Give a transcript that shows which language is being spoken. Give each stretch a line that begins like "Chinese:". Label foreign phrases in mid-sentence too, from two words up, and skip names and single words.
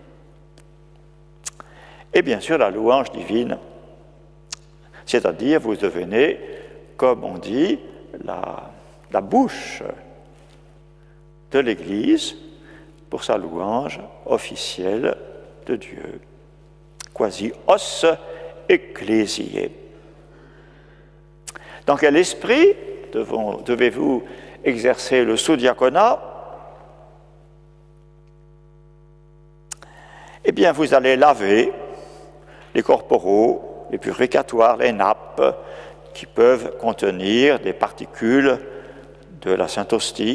French: et bien sûr la louange divine, c'est-à-dire vous devenez, comme on dit, la bouche de l'Église pour sa louange officielle de Dieu.
Latin: Quasi os ecclesiae.
French: Dans quel esprit devez-vous exercer le sous-diaconat? Eh bien, vous allez laver les corporaux, les purificatoires, les nappes qui peuvent contenir des particules de la Sainte Hostie.